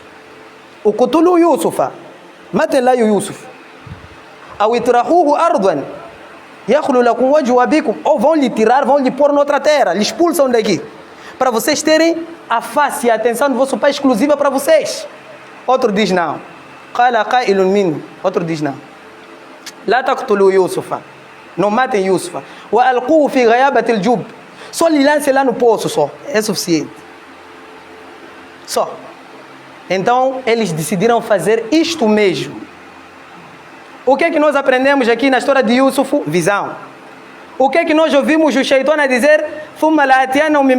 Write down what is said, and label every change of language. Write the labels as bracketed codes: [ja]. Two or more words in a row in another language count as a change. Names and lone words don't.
[ar] اقتلوا يوسف. [pt] Matem lá o Yusuf. [ar] أو اطرحوه أرضا. يخل لكم وجه أبيكم. [pt] Ou vão lhe tirar, vão lhe pôr noutra terra. Lhe expulsam daqui. Para vocês terem a face e a atenção do vosso pai exclusiva para vocês. Outro diz não. [ar] قال قائل منهم. [pt] Outro diz não. [ar] لا تقتلوا يوسف. [pt] Não matem Yusufa. [ar] وألقوه في غيابة الجب. [pt] Só lhe lance lá no poço só. É suficiente. Só. Então, eles decidiram fazer isto mesmo. O que é que nós aprendemos aqui na história de Yusuf? Visão. O que é que nós ouvimos o Shaitan a dizer?